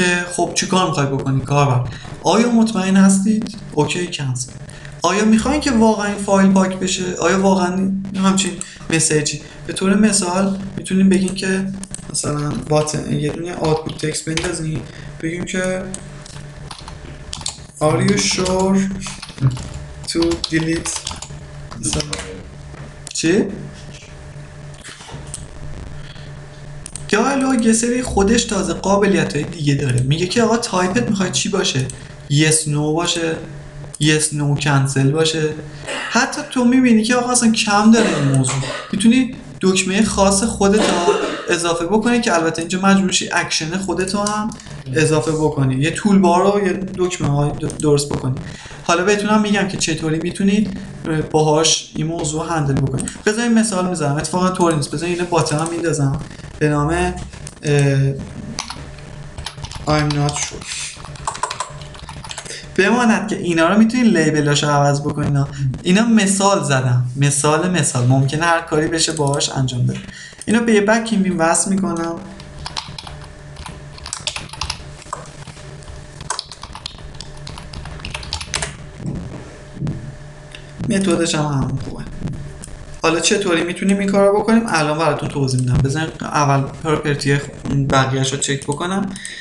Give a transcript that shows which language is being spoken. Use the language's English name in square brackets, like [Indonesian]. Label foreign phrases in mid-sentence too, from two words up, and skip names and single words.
[Persian] خب چی کار میخوای بکنی کاربر آیا مطمئن هستید [English] OK cancel [Persian] آیا میخواین که واقعا این فایل پاک بشه آیا واقعا همچین مسیجی به طور مثال میتونیم بگیم که مثلا یه دونه [English] output text [Persian] بندازیم بگیم که [English] are you sure to delete [Persian] چی؟ دیالوگ یه سری خودش تازه قابلیت‌های دیگه داره میگه که آقا تایپت میخواد چی باشه [English] yes no [Persian] باشه [English] yes no [Persian] cancel باشه حتی تو میبینی که آقا اصلا کم داره این موضوع میتونی دکمه خاص خودت رو اضافه بکنی که البته اینجا مجبورشی اکشن خودت رو هم اضافه بکنی یه [English] tool bar [Persian] رو یه دکمه های درست بکنی حالا بهتونم میگم که چطوری میتونید باهاش این موضوع هندل بکنید بذارین مثال میذارم اتفاقا طوری نیست بذارین اینو باتن هم میندازم به نام [English] I'm not sure [Persian] بماند که اینا رو میتونید لیبلاشو عوض بکنین اینا مثال زدم مثال ممکنه هر کاری بشه باهاش انجام بده اینو به یه بکیم بیم وصل میکنم متدش هم همون خوبه حالا چطوری میتونیم این کار رو بکنیم الان براتون توضیح میدم بذارین اول پراپرتی بقیه‌اش رو چک بکنم